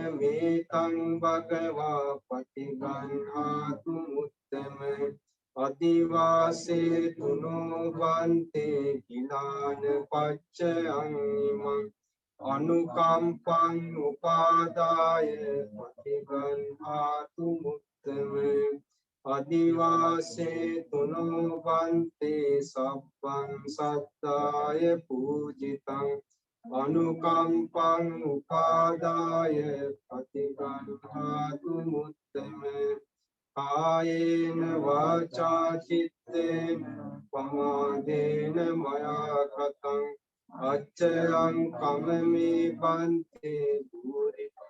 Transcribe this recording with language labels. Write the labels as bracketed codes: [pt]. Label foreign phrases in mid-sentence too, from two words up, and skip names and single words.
[pi] මේතං භගවා පටිගන්හාතු මුත්තම අදිවාසේ තුනෝ වන්තේ කිලාන පච්චයං ඉමං අනුකම්පං උපාදාය පටිගන්හාතු මුත්තම අදිවාසේ තුනෝ වන්තේ සබ්බං සත්තාය පූජිතං අනුකම්පං උපාදාය පටිගන්හාතු මුත්තම කායේන වාචා චිත්තේන පමාදේන මයා කතං අච්චයං කමමේ පන්තේ භූරි